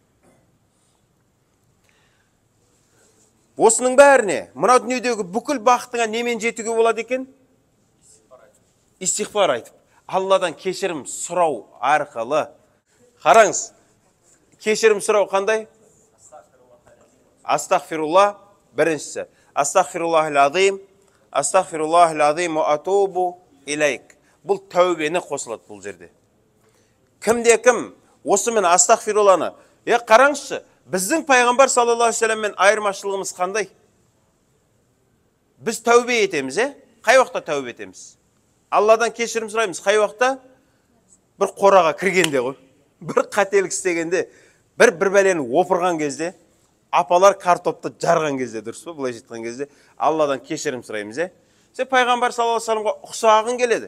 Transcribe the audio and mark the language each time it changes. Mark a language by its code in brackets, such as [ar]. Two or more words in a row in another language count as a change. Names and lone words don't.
[kk] Осының бәріне, мына дүниедегі бүкіл бақытыңа немен жетуге болады екен? Истихфар айтып, Алладан кешірім сұрау арқылы. Қараңыз, кешірім сұрау қандай? Астағфирулла біріншісі. [ar] أستغفر الله العظيم، أستغفر الله العظيم وأتوب إليك. [kk] Бұл тәубені қосылады бұл жерде. Кімде-кім осымен астағфирулланы, қараңызшы, біздің пайғамбар [ar] صلى الله عليه وسلم [kk] айырмашылығымыз қандай? Біз тәубе етеміз, қай уақытта тәубе етеміз? Алладан кешірім сұраймыз, қай уақытта? Бір қораға кіргенде ғой, бір қателік істегенде, бір бәлені опырған кезде, апалар картопты жарған кезде, дұрыс па, былай жеткен кезде, Алладан кешірім сұраймыз, Сен пайғамбар [ar] صلى الله عليه وسلم [kk] ұқсағың келеді.